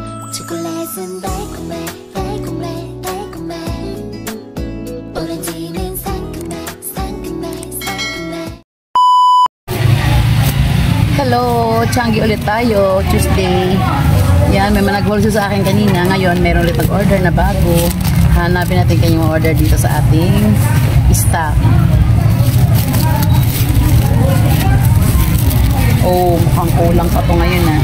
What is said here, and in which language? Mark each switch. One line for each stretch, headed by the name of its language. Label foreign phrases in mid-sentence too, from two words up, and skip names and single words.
Korean: 초콜릿은 달콤해 달콤해 달콤해 오렌지는 상큼해 상큼해 상큼해.
Filipino: Hello! Changi ulit tayo. Tuesday. Yan, may nag-wholesale sa akin kanina. Ngayon, meron ulit nag-order na bago. Hanapin natin kanyang order dito sa ating stock. Oh, mukhang kulang pa to ngayon ah.